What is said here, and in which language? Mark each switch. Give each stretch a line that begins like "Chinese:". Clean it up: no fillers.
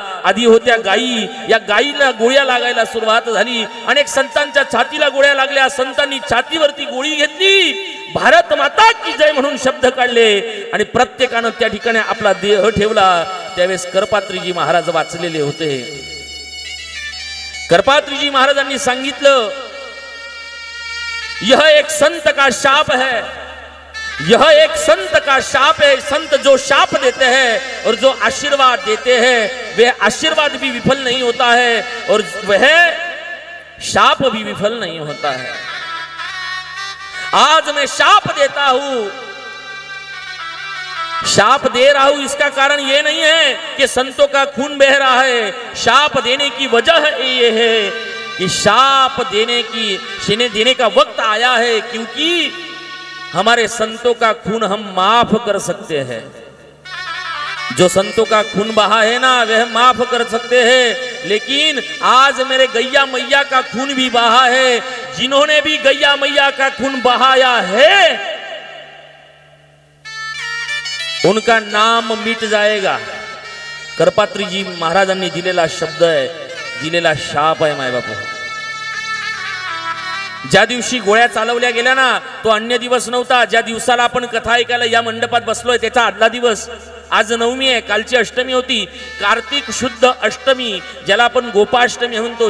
Marathi: आधी होत्या गायी, या गायीला गोळ्या लागायला सुरुवात झाली. अनेक संतांच्या छातीला गोळ्या लागल्या, संतांनी छातीवरती गोळी घेतली,
Hindi: भारत माता की जय
Marathi: म्हणून शब्द काढले आणि प्रत्येकानं त्या ठिकाणी आपला देह ठेवला. त्यावेळेस करपात्रीजी महाराज वाचलेले होते. करपात्रीजी महाराजांनी सांगितलं,
Hindi: यह एक संत का शाप है, यह एक संत का शाप है. संत जो शाप देते हैं और जो आशीर्वाद देते हैं वे आशीर्वाद भी विफल नहीं होता है और वह शाप भी विफल नहीं होता है. आज मैं शाप देता हूं, शाप दे रहा हूं, इसका कारण ये नहीं है कि संतों का खून बह रहा है. शाप देने की वजह ये है कि शाप देने का वक्त आया है, क्योंकि हमारे संतों का खून हम माफ कर सकते हैं. जो संतों का खून बहा है ना वह माफ कर सकते हैं, लेकिन आज मेरे गैया मैया का खून भी बहा है. जिन्होंने भी गैया मैया का खून बहाया है उनका नाम मिट जाएगा.
Marathi: करपात्रीजी महाराजांनी दिलेला शब्द आहे, दिलेला शाप आहे माय बापू. ज्या दिवशी गोळ्या चालवल्या गेल्या ना तो अन्य दिवस नव्हता. ज्या दिवसाला आपण कथा ऐकायला या मंडपात बसलोय त्याचा आदला दिवस. आज नवमी आहे, कालची अष्टमी होती, कार्तिक शुद्ध अष्टमी, ज्याला आपण गोपाष्टमी म्हणतो.